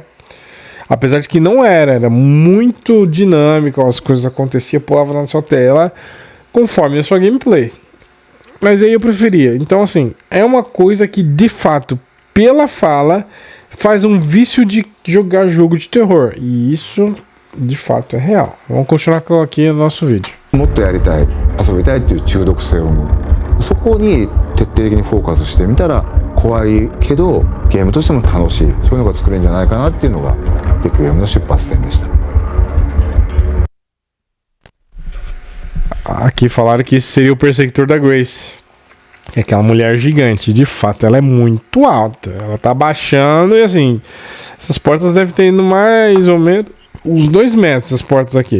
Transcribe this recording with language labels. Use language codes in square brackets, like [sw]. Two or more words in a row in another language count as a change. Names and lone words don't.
[pt] Apesar de que não era muito dinâmico, as coisas aconteciam, pulava na sua tela, conforme a sua gameplay. Mas aí eu preferia. Então, assim, é uma coisa que, de fato, pela fala, faz um vício de jogar jogo de terror. E isso, de fato, é real. Vamos continuar aqui no nosso vídeo. [ja] もっとやりたい、遊びたいっていう中毒性を持う。そこに徹底的にフォーカスしてみたら怖いけどゲームとしても楽しい、そういうのが作れるんじゃないかなっていうのがビッグゲームの出発点でした。 [pt] Aqui falaram que esse seria o perseguidor da Grace, que é aquela mulher gigante. De fato, ela é muito alta. Ela tá baixando e assim, essas portas devem ter indo mais ou menos uns 2 metros, as portas aqui.